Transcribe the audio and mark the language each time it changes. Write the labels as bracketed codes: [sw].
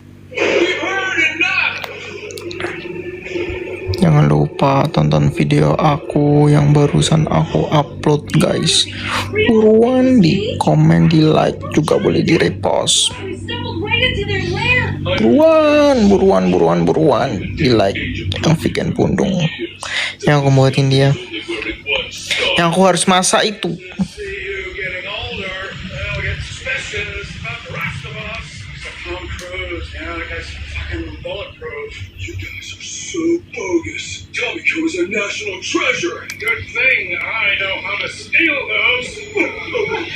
[en] We've heard enough! [id] Jangan lupa tonton video aku yang barusan aku upload guys. Buruan di komen, di like, juga boleh di repost. [en] We stumbled right into their lair. [id] Buruan di like yang vegan pundung yang aku buatin dia, yang aku harus masak itu. [en] See you getting older. Well, we get suspicious about the rest of us. Except Tom Cruise. Yeah, that guy's fucking bulletproof. You guys are so bogus. Tomiko is a national treasure. Good thing I know how to steal those.